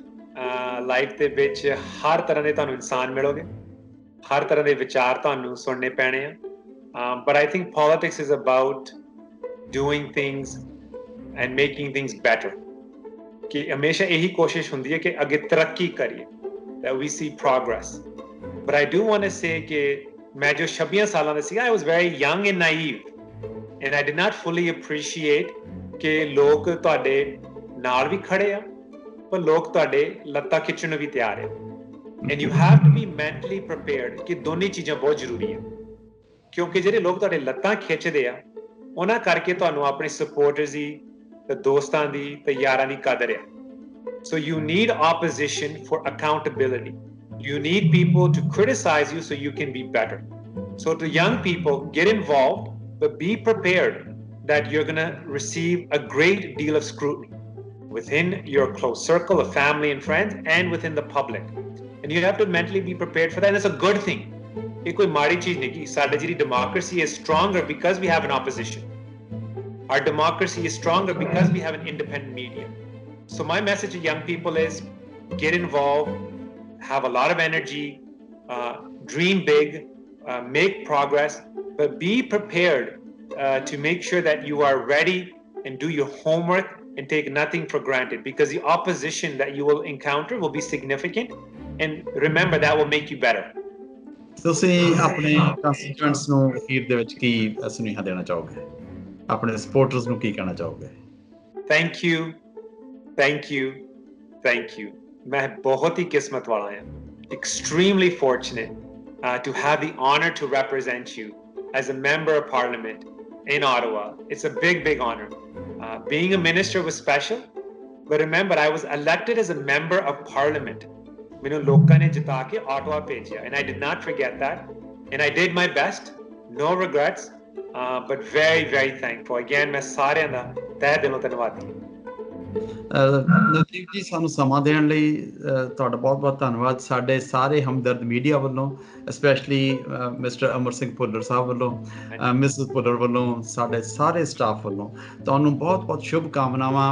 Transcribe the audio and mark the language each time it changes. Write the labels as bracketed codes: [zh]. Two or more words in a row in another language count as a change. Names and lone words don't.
[pa] ਲਾਈਫ ਦੇ ਵਿੱਚ ਹਰ ਤਰ੍ਹਾਂ ਦੇ ਤੁਹਾਨੂੰ ਇਨਸਾਨ ਮਿਲੋਗੇ, ਹਰ ਤਰ੍ਹਾਂ ਦੇ ਵਿਚਾਰ ਤੁਹਾਨੂੰ ਸੁਣਨੇ ਪੈਣੇ ਆ. [en] But I think politics is about doing things and making things better. [pa] ਕਿ ਹਮੇਸ਼ਾ ਇਹੀ ਕੋਸ਼ਿਸ਼ ਹੁੰਦੀ ਹੈ ਕਿ ਅੱਗੇ ਤਰੱਕੀ ਕਰੀਏ, [en] that we see progress. But I do want to say [pa] ਕਿ ਮੈਂ ਜੋ 26 ਸਾਲਾਂ ਦਾ ਸੀਗਾ, [en] I was very young and naive, and I did not fully appreciate [pa] ਕਿ ਲੋਕ ਤੁਹਾਡੇ ਨਾਲ ਵੀ ਖੜੇ ਆ, ਪਰ ਲੋਕ ਤੁਹਾਡੇ ਲੱਤਾਂ ਖਿੱਚਣ ਨੂੰ ਵੀ ਤਿਆਰ ਆ. [en] And you have to be mentally prepared [pa] ਕਿ ਦੋਨੇ ਚੀਜ਼ਾਂ ਬਹੁਤ ਜ਼ਰੂਰੀ ਆ, ਕਿਉਂਕਿ ਜਿਹੜੇ ਲੋਕ ਤੁਹਾਡੇ ਲੱਤਾਂ ਖਿੱਚਦੇ ਆ ਉਹਨਾਂ ਕਰਕੇ ਤੁਹਾਨੂੰ ਆਪਣੇ ਸਪੋਰਟਰਸ ਦੀ ਤੇ ਦੋਸਤਾਂ ਦੀ ਤੇ ਯਾਰਾਂ ਦੀ ਕਦਰ ਆ. [en] So you need opposition for accountability. You need people to criticize you so you can be better. So to young people, get involved, but be prepared that you're going to receive a great deal of scrutiny within your close circle of family and friends and within the public. And you have to mentally be prepared for that. And it's a good thing. [pa] ਇਹ ਕੋਈ ਮਾੜੀ ਚੀਜ਼ ਨਹੀਂ ਕਿ ਸਾਡੀ ਜਿਹੜੀ [en] democracy is stronger because we have an opposition. Our democracy is stronger because we have an independent media. So my message to young people is get involved, have a lot of energy, dream big, make progress, but be prepared to make sure that you are ready and do your homework and take nothing for granted, because the opposition that you will encounter will be significant, and remember that will make you better. [pa] ਤੁਸੀਂ ਆਪਣੇ ਕੰਸਟੀਟੂਐਂਟਸ ਨੂੰ ਅਖੀਰ ਦੇ ਵਿੱਚ ਕੀ ਸੁਨੇਹਾ ਦੇਣਾ ਚਾਹੋਗੇ, ਆਪਣੇ ਸਪੋਰਟਰਸ ਨੂੰ ਕੀ ਕਹਿਣਾ ਚਾਹੋਗੇ? [en] Thank you, thank you, thank you. [hi] मैं बहुत ही किस्मत वाला हूँ, [en] extremely fortunate to have the honor to represent you as a member of parliament in Ottawa. It's a big, big honor. Being a minister was special, but remember, I was elected as a member of parliament. [pa] ਮੈਨੂੰ ਲੋਕਾਂ ਨੇ ਜਿਤਾ ਕੇ ਆਟਵਾ ਭੇਜਿਆ, [en] and I did not forget that, and I did my best, no regrets, but very, very thankful. Again, [pa] ਮੈਂ ਸਾਰਿਆਂ ਦਾ ਤਹਿ ਦਿਲੋਂ ਧੰਨਵਾਦੀ ਹਾਂ। ਨਵਦੀਪ ਜੀ, ਸਾਨੂੰ ਸਮਾਂ ਦੇਣ ਲਈ ਤੁਹਾਡਾ ਬਹੁਤ ਬਹੁਤ ਧੰਨਵਾਦ। ਸਾਡੇ ਸਾਰੇ ਹਮਦਰਦ ਮੀਡੀਆ ਵੱਲੋਂ, [en] specially Mister [pa] ਅਮਰ ਸਿੰਘ ਭੁੱਲਰ ਸਾਹਿਬ ਵੱਲੋਂ, ਮਿਸਿਸ ਭੁੱਲਰ ਵੱਲੋਂ, ਸਾਡੇ ਸਾਰੇ ਸਟਾਫ ਵੱਲੋਂ ਤੁਹਾਨੂੰ ਬਹੁਤ ਬਹੁਤ ਸ਼ੁਭ ਕਾਮਨਾਵਾਂ।